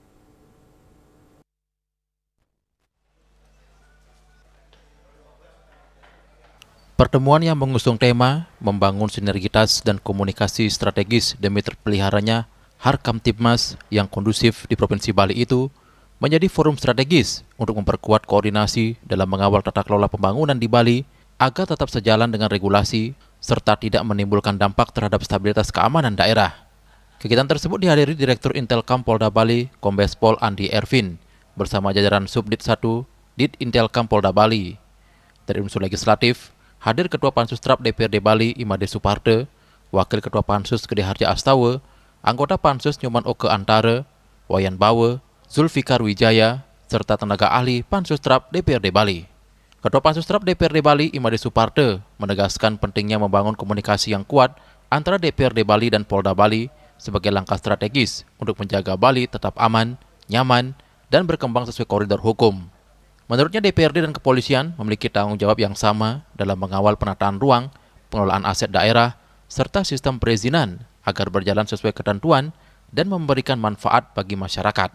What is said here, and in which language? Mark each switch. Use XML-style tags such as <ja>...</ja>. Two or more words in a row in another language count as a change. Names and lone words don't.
<id>Pertemuan yang mengusung tema membangun sinergitas dan komunikasi strategis demi terpeliharanya Harkamtibmas yang kondusif di Provinsi Bali itu menjadi forum strategis untuk memperkuat koordinasi dalam mengawal tata kelola pembangunan di Bali agar tetap sejalan dengan regulasi serta tidak menimbulkan dampak terhadap stabilitas keamanan daerah. Kegiatan tersebut dihadiri Direktur Intelkam Polda Bali, Kombes Pol Andi Ervin, bersama jajaran Subdit 1 Ditintelkam Polda Bali. Dari unsur legislatif, hadir Ketua Pansus TRAP DPRD Bali Imade Suparte, Wakil Ketua Pansus Gede Harja Astawa, anggota Pansus Nyoman Oke Antara, Wayan Bawe, Zulfikar Wijaya, serta tenaga ahli Pansus TRAP DPRD Bali. Ketua Pansus TRAP DPRD Bali Imade Suparte menegaskan pentingnya membangun komunikasi yang kuat antara DPRD Bali dan Polda Bali sebagai langkah strategis untuk menjaga Bali tetap aman, nyaman, dan berkembang sesuai koridor hukum. Menurutnya DPRD dan kepolisian memiliki tanggung jawab yang sama dalam mengawal penataan ruang, pengelolaan aset daerah, serta sistem perizinan agar berjalan sesuai ketentuan dan memberikan manfaat bagi masyarakat.</id>